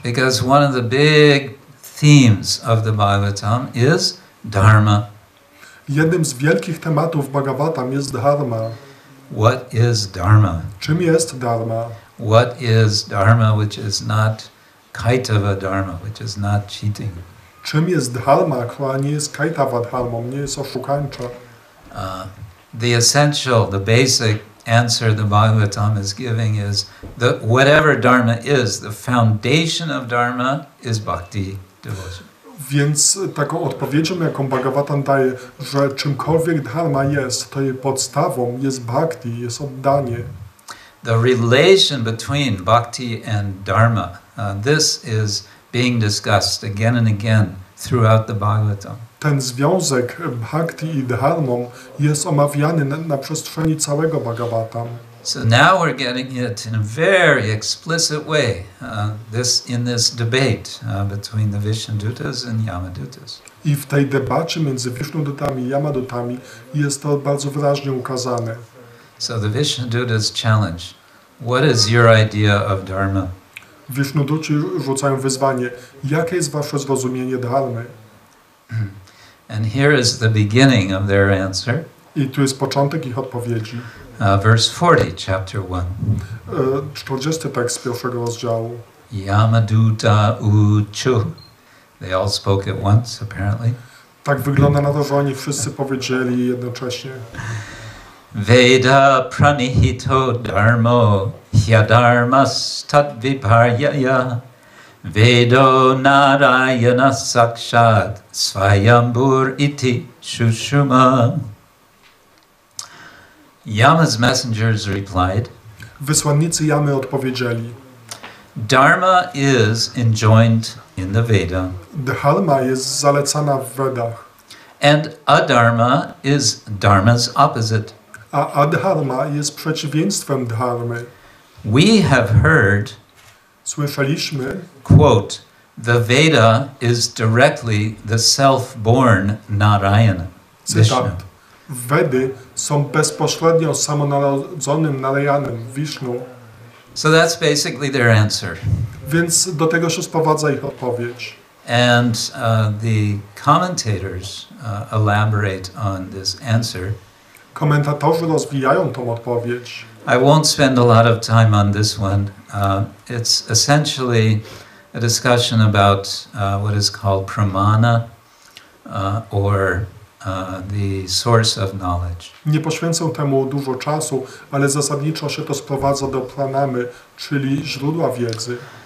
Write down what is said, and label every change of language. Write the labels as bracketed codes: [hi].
[en] Because one of the big themes of the Bhagavatam is dharma. [pl] Jednym z wielkich tematów Bhagavatam jest dharma. [en] What is dharma? [pl] Czym jest dharma? [en] What is dharma which is not kaitava dharma, which is not cheating? [pl] Czym jest dharma, która nie jest kaitava dharmą, nie jest oszukańcza? [en] The essential, the basic answer the Bhagavatam is giving is that whatever dharma is, the foundation of dharma is bhakti, devotion. [pl] Więc taką odpowiedzią, jaką Bhagavatam daje, że czymkolwiek dharma jest, to jej podstawą jest bhakti, jest oddanie. [en] The relation between bhakti and dharma, this is being discussed again and again throughout the Bhagavatam. [pl] Ten związek bhakti i dharmą jest omawiany na przestrzeni całego Bhagavatam. [en] So now we're getting it in a very explicit way, in this debate between the Vishnudutas and Yamadutas. [pl] I w tej debacie między Vishnudutami i Yamadutami jest to bardzo wyraźnie ukazane. [en] So the Vishnudutas challenge, what is your idea of dharma? [pl] Vishnuduci rzucają wyzwanie, jakie jest wasze zrozumienie dharmy? [en] And here is the beginning of their answer. [pl] I tu jest początek ich odpowiedzi. [en] Verse 40, chapter 1. [pl] 40 tekst z pierwszego rozdziału. [sa] Yamaduta uchu. [en] They all spoke at once, apparently. [pl] Tak wygląda na to, że oni wszyscy powiedzieli jednocześnie. [sa] Veda pranihito dharmo hyadharmas tadviparyaya Vedo narayana sakshat svayambur iti shushuma. [en] Yama's messengers replied, [pl] Wysłannicy Jamy odpowiedzieli, [en] Dharma is enjoined in the Veda, [pl] dharma jest zalecana w Vedach, [en] and adharma is dharma's opposite. [pl] a adharma jest przeciwieństwem dharmy. [en] We have heard, [pl] Słyszeliśmy, [en] quote, the Veda is directly the self-born Narayana, Vishnu. [pl] cytat, Vedy są bezpośrednio samonarodzonym Narayanem, Vishnu, [en] So that's basically their answer. [pl] więc do tego się sprowadza ich odpowiedź. [en] And the commentators elaborate on this answer. [pl] Komentatorzy rozwijają tą odpowiedź. [en] I won't spend a lot of time on this one. It's essentially a discussion about what is called pramana or the source of knowledge. [pl] Nie poświęcę temu dużo czasu, ale zasadniczo się to sprowadza do pranamy, czyli źródła wiedzy.